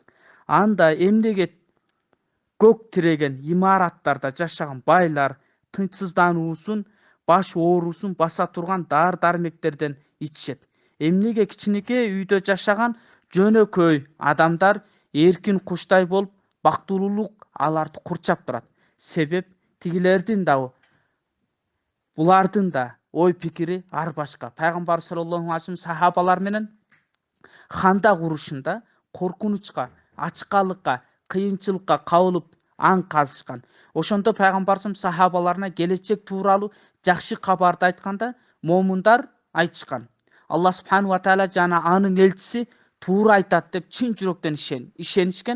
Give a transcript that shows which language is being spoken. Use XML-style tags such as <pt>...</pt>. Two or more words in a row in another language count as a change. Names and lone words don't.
<ky>Анда эмнеге көк тиреген имараттарда жашаган байлар тынчсыздануусун, баш оорусун баса турган даар-дармектерден ичишет? Эмнеге кичинекей үйдө жашаган жөнөкөй адамдар эркин куштай болуп бактылуулук аларды курчап турат? Себеп тигилердин да булардын да ой пикири ар башка. Пайгамбар</ky> <ar>صلى الله عليه وسلم</ar> <ky>сахабалар менен ханда курушунда коркунучка, ачкалыкка, кыйынчылыкка кабылып аң казышкан. Ошондо пайгамбарыбыз сахабаларына келечек тууралуу жакшы кабарды айтканда момундар айтышкан. Алла</ky> <ar>سبحانه وتعالى</ar> <ky>жана анын элчиси туура айтат деп чын жүрөктөн ишенишкен.</ky>